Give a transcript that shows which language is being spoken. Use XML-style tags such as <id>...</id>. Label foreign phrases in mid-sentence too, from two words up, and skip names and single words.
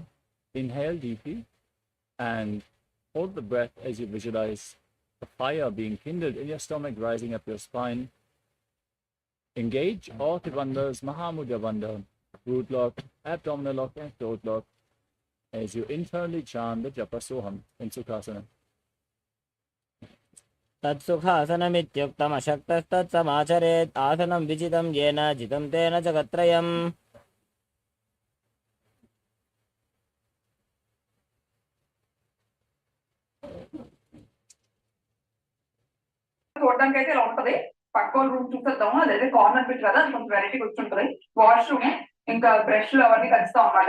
<en>Inhale deeply and hold the breath as you visualize the fire being kindled in your stomach, rising up your spine. Engage all the bandhas, Mahamudra Bandha, root lock, abdominal lock, and throat lock as you internally chant the Japa Soham in Sukhasana.</en> <sa>तत्सुखासनमित्युक्तमशक्तस्तत्समाचरेत् आसनं विजितं येन जितं तेन जगत्त्रयम्</sa> <te>చూడడానికి అయితే ఇలా ఉంటది. పక్క రూమ్ చూసేద్దాము. అదైతే</te> <en>corner bit</en> <te>కదా, కొంచెం వెరైటీ కూర్చుంటది. వాష్రూమ్ ఇంకా బ్రష్లు అవన్నీ కలుస్తాం అన్నమాట.</te>